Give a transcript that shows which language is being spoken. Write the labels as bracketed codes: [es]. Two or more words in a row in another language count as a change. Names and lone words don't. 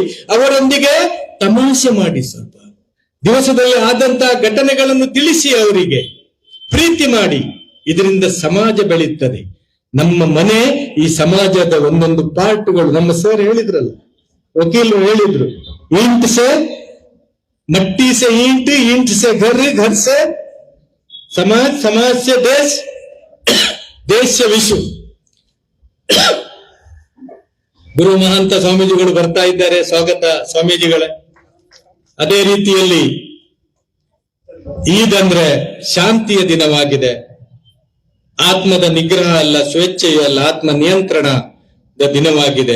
[kn] ಅವರೊಂದಿಗೆ ತಮಾಷೆ ಮಾಡಿ, ಸ್ವಲ್ಪ ದಿವಸದಲ್ಲಿ ಆದಂತಹ ಘಟನೆಗಳನ್ನು ತಿಳಿಸಿ, ಅವರಿಗೆ ಪ್ರೀತಿ ಮಾಡಿ. ಇದರಿಂದ ಸಮಾಜ ಬೆಳೀತದೆ. ನಮ್ಮ ಮನೆ ಈ ಸಮಾಜದ ಒಂದೊಂದು ಪಾರ್ಟ್ಗಳು. ನಮ್ಮ ಸರ್ ಹೇಳಿದ್ರಲ್ಲ, ವಕೀಲರು ಹೇಳಿದ್ರು, [hi] ईंट से मट्टी से ईंट, ईंट से घर, घर से समाज, समाज से देश, देश से विश्व. [kn] ಗುರು ಮಹಾಂತ ಸ್ವಾಮೀಜಿಗಳು ಬರ್ತಾ ಇದ್ದಾರೆ, ಸ್ವಾಗತ ಸ್ವಾಮೀಜಿಗಳೇ. ಅದೇ ರೀತಿಯಲ್ಲಿ ಈದ್ ಅಂದ್ರೆ ಶಾಂತಿಯ ದಿನವಾಗಿದೆ. ಆತ್ಮದ ನಿಗ್ರಹ ಅಲ್ಲ, ಸ್ವೇಚ್ಛೆಯೂ ಅಲ್ಲ, ಆತ್ಮ ನಿಯಂತ್ರಣದ ದಿನವಾಗಿದೆ.